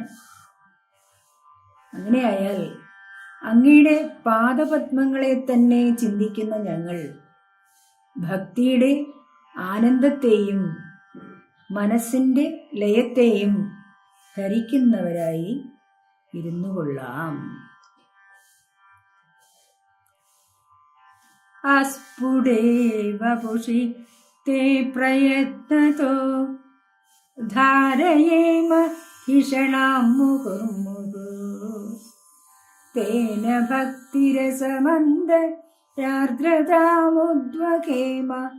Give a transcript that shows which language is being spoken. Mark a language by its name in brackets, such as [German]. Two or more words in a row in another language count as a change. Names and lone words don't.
[Malayalam] അങ്ങനെയായാൽ അങ്ങയുടെ പാദപത്മങ്ങളെ തന്നെ ചിന്തിക്കുന്ന ഞങ്ങൾ ഭക്തിയുടെ ആനന്ദത്തെയും മനസ്സിൻ്റെ ലയത്തെയും ധരിക്കുന്നവരായി ഇരുന്നു കൊള്ളാം. [Sanskrit] अस्फुटेव पुषि ते प्रयत्नतो धारयेम हिषणां मुहुर्मुहुः तेन भक्तिरसमन्दरार्द्रतामुद्वहेम